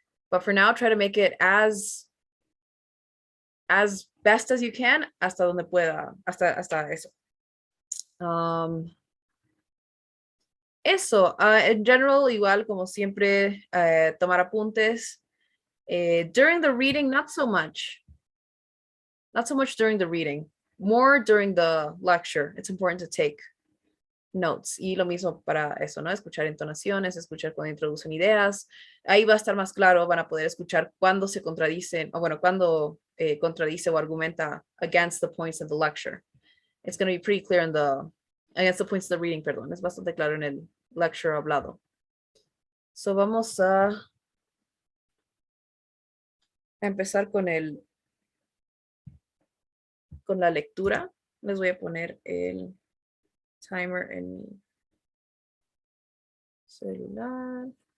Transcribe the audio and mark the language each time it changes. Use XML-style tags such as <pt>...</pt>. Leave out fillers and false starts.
<en>But for now, try to make it as best as you can</en> <es>hasta donde pueda, hasta eso. Eso, en general, igual como siempre, tomar apuntes.</es> <en>During the reading, not so much. Not so much during the reading, more during the lecture. It's important to take.</en> <es>notes. Y lo mismo para eso, ¿no? Escuchar entonaciones, escuchar cuando introducen ideas. Ahí va a estar más claro, van a poder escuchar cuando se contradicen, o bueno, cuando contradice o argumenta</es> <en>against the points of the lecture. It's going to be pretty clear in against the points of the reading, perdón.</en> <es>Es bastante claro en el lecture hablado. So vamos a empezar con con la lectura. Les voy a poner el timer en mi celular.</es>